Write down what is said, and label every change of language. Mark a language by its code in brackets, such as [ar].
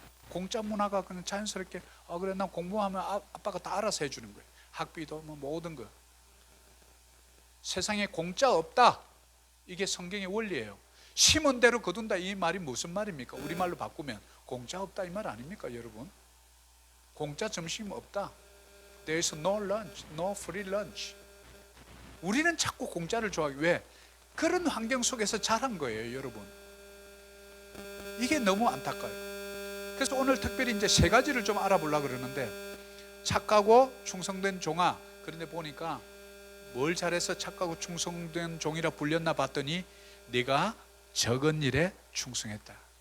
[ko] 공짜 문화가 그냥 자연스럽게 그래 난 공부하면 아빠가 다 알아서 해주는 거예요. 학비도 뭐 모든 거. 세상에 공짜 없다. 이게 성경의 원리예요. 심은 대로 거둔다, 이 말이 무슨 말입니까? 우리말로 바꾸면 공짜 없다 이 말 아닙니까 여러분? 공짜 점심 없다. [en] There is no lunch, no free lunch. [ko] 우리는 자꾸 공짜를 좋아하기. 왜? 그런 환경 속에서 자란 거예요 여러분. 이게 너무 안타까워요. 그래서 오늘 특별히 이제 세 가지를 좀 알아보려고 그러는데, 착하고 충성된 종아. 그런데 보니까 뭘 잘해서 착하고 충성된 종이라 불렸나 봤더니 네가 적은 일에 충성했다.